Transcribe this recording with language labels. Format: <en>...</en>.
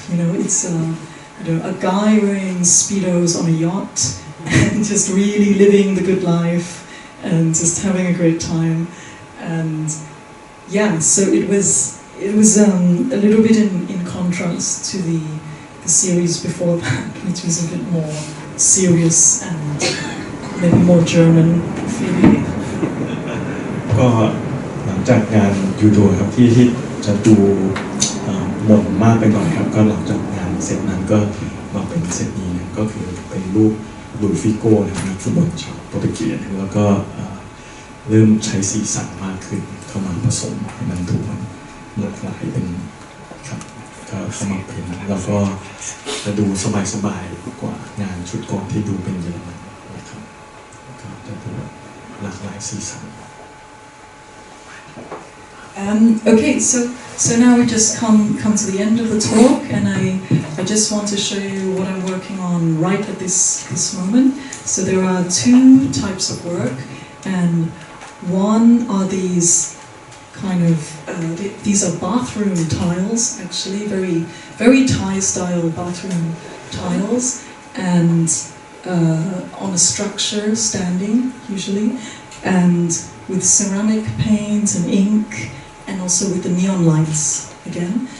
<en>You know, it's a guy wearing speedos on a yacht and just really living the good life and just having a great time. And yeah, so it was a little bit in contrast to the series before that, which was a bit more serious and maybe more German feeling.</en> <th>ก็หลังจากงานยูโดครับที่จะดูหม่นมากไปหน่อยครับก็หลังจากงานเสร็จนั้นก็มาเป็นเซตนี้ก็คือเป็นรูปลุยฟิโก้นะครับนักฟุตบอลชาวโปรตุเกสแล้วก็เริ่มใช้สีสันมากขึ้นเข้ามาผสมให้มันดูมันหลากหลายเป็นครับก็เข้ามาเป็นแล้วก็จะดูสบายๆกว่างานชุดก่อนที่ดูเป็นเยอรมันนะครับก็จะดูหลากหลายสีสัน</th> <en>Okay, So now we just come to the end of the talk, and I just want to show you what I'm working on right at this moment. So there are two types of work, and one are these kind of these are bathroom tiles, actually very Thai style bathroom tiles, and on a structure standing usually, and with ceramic paint and ink, and also with the neon lights again.</en>